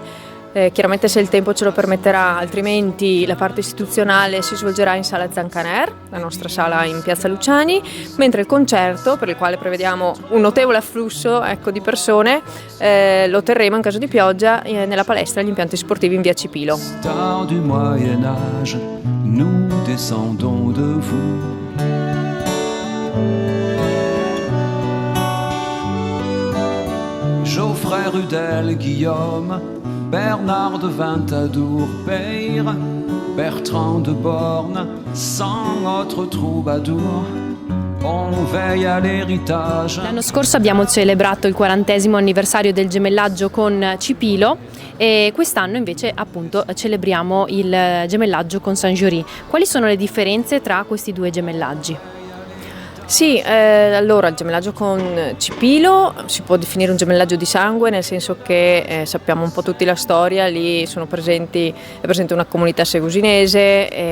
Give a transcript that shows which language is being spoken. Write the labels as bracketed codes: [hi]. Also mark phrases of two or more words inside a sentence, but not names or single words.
[it] Chiaramente se il tempo ce lo permetterà, altrimenti la parte istituzionale si svolgerà in Sala Zancaner, la nostra sala in Piazza Luciani, mentre il concerto, per il quale prevediamo un notevole afflusso di persone, lo terremo in caso di pioggia nella palestra degli impianti sportivi in via Cipilo. [fr] Du Moyen Âge, nous descendons de vous. Geoffrey Rudel, Guillaume, Bernard de Ventadour, Peyre, Bertrand de Borne, 100 autres troubadours. On veille à l'héritage. [it] L'anno scorso abbiamo celebrato il 40° anniversario del gemellaggio con Cipilo, e quest'anno invece appunto celebriamo il gemellaggio con Saint-Jory. Quali sono le differenze tra questi due gemellaggi? Sì, allora il gemellaggio con Cipilo si può definire un gemellaggio di sangue, nel senso che sappiamo un po' tutti la storia, lì è presente una comunità segusinese,